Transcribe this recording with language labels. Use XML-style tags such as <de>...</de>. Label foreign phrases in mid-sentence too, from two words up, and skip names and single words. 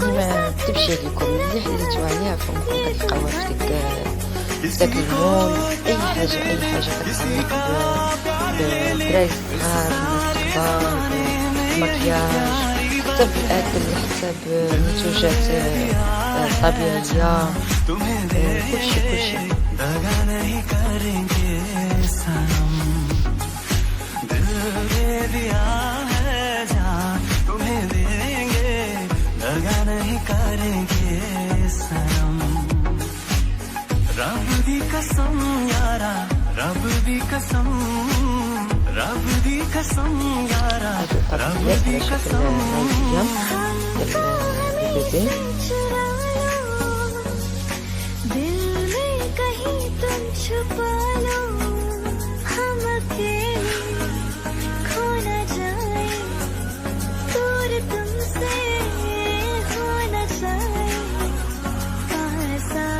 <ar>ما تبشي لكم اللي حليتو عليها فممكن كتلقاوها في داك المول. اي حاجه كتعلق بالدراري الصغار، الناس الكبار، المكياج، حتى بالاكل، حتى بمنتوجات طبيعيه، كلشي.</ar> <pa>ਰੱਬ ਦੀ ਕਸਮ ਯਾਰਾ, ਰੱਬ ਦੀ ਕਸਮ, ਰੱਬ ਦੀ ਕਸਮ ਯਾਰਾ, ਰੱਬ ਦੀ ਕਸਮ।</pa> <hi>दिल में कहीं तुम छुपा लो, हम अकेले खो न जाए, दूर तुमसे हो न जाए, पास</hi>